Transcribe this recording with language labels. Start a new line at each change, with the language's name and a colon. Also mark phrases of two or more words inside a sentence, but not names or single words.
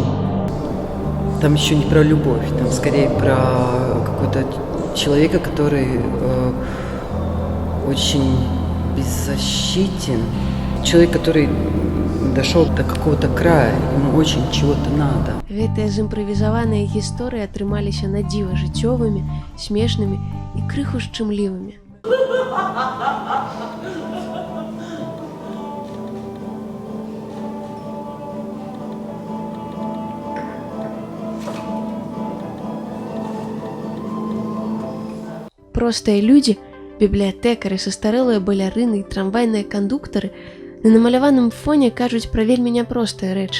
Russian: Там еще не про любовь, там скорее про какого-то человека, который очень беззащитен. Человек, который дошел до какого-то края, ему очень чего-то надо.
Belarusian: Гэтыя зімправізаваныя гісторыі атрымаліся на дзіва жыццёвымі, смешнымі і крыху шчымлівымі. Простыя людзі, бібліятэкары, састарэлыя балярыны і трамвайныя кандуктары на намаляваным фоне кажуць пра вельмі няпростыя рэчы.